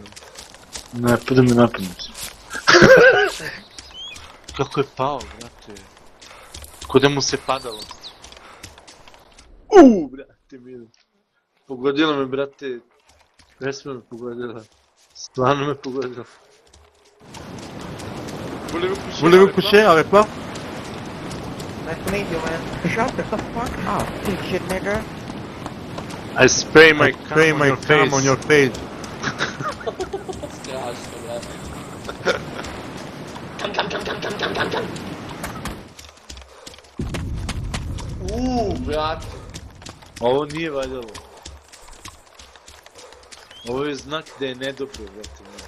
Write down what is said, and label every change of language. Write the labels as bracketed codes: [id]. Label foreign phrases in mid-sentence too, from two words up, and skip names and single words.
[sr] Ne, pa da me napadnuti. Kako je pao, brate. Ko da mu se padalo. Brate, mili. Pogodila me, brate. Pesma me pogodila. Stvarno me pogodila. [fr] Voulez-vous coucher avec moi? [en] Nice to meet you, man. Shut the fuck up, big shit nigga. I spray my Spray my cum on your face. [sr] Strašno, brate. Kam. Brate. Ovo nije valjalo. Ovo je znak da je nedobro, brate.